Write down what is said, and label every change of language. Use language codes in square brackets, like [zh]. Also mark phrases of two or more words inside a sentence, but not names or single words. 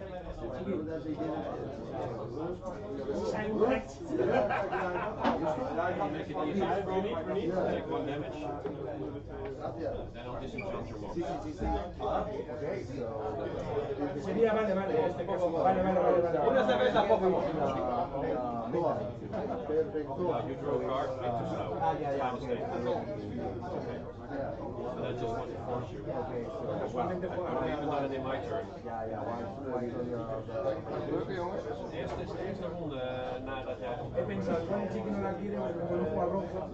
[es] Sería, vale, este caso. Vale. Una cerveza, por favor. Perfecto. [nl] Casualmente eerste ronde nadat jij... Ik ben zo van het ziekenhuis naar hier en we lopen al rond.